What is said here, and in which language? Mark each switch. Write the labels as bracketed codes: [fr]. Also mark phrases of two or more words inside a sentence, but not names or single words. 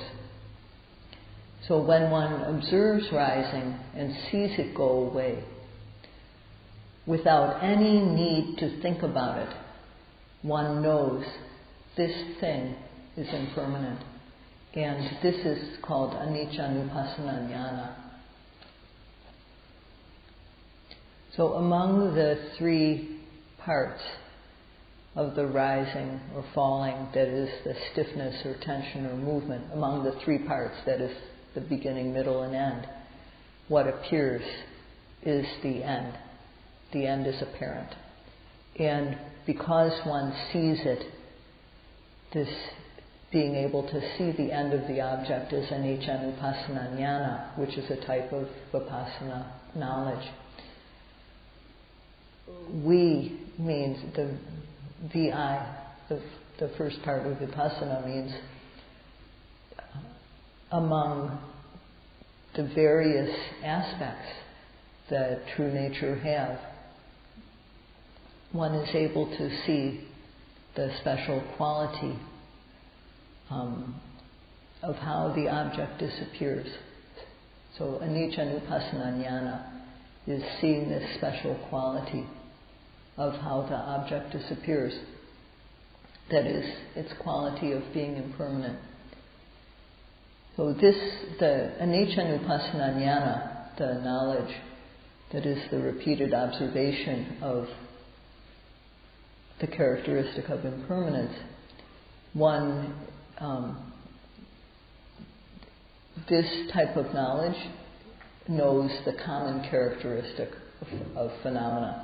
[en] So when one observes rising and sees it go away, without any need to think about it, one knows this thing is impermanent. And this is called [pi] anicca nupassana jnana. [en] So among the three parts of the rising or falling, that is the stiffness or tension or movement, among the three parts, that is the beginning, middle, and end, what appears is the end. The end is apparent. And because one sees it, this being able to see the end of the object is [pi] anicca nupassana jnana, [en] which is a type of Vipassana knowledge. We means the VI, the first part of Vipassana means among the various aspects that true nature have, one is able to see the special quality of how the object disappears. So [pi] anicca nupassana jnana [en] is seeing this special quality of how the object disappears. That is, its quality of being impermanent. So the [pi] anicca nupassana jnana, [en] the knowledge that is the repeated observation of the characteristic of impermanence, this type of knowledge knows the common characteristic of phenomena.